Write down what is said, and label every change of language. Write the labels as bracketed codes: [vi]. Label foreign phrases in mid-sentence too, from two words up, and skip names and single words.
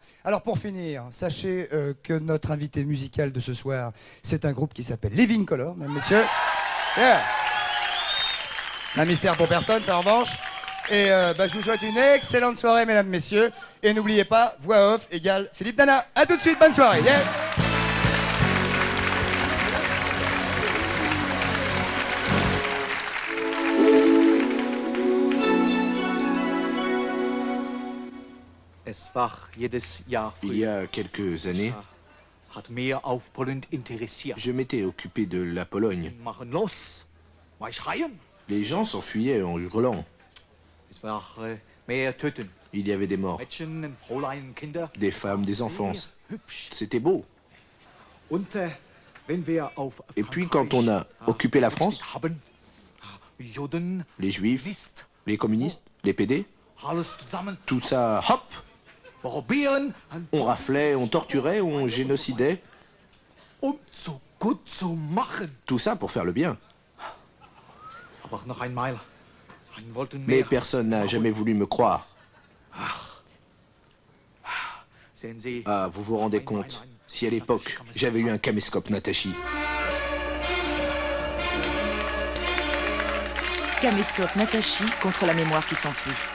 [fr] Alors pour finir, sachez que notre invité musical de ce soir, c'est un groupe qui s'appelle Living Color, mesdames, messieurs. Yeah. C'est un mystère pour personne, ça en revanche. Et je vous souhaite une excellente soirée, mesdames, messieurs. Et n'oubliez pas, voix off égale Philippe Dana. A tout de suite, bonne soirée. Yeah. [de] Es war jedes Jahr [fr] Il y a quelques années, [de] hat mehr auf Polen interessiert. [fr] je m'étais occupé de la Pologne. [de] Machen los, mal schreien. [fr] Les gens s'enfuyaient en hurlant. [de] Es war mehr töten. [fr] Il y avait des morts, [de] Mädchen, und Fräulein, Kinder. [fr] des femmes, des enfants. [de] Sehr hübsch. [fr] C'était beau. [de] Und wenn wir auf [fr] Et puis quand on a occupé la France, [de] haben, Juden, [fr] les Juifs, [de] List, [fr] les communistes, les PD, [de] alles zusammen, [fr] tout ça, hop, [de] probieren, [fr] on raflait, on torturait, on génocidait. [de] so gut zu machen. [fr] Tout ça pour faire le bien. [de] Aber noch einmal, wollten [fr] Mais [de] mehr. [fr] personne n'a jamais voulu me croire. [de] Sehen Sie, [fr] Ah, vous vous rendez compte, si à l'époque, j'avais eu un caméscope Natachi. Caméscope Natachi contre la mémoire qui s'enfuit.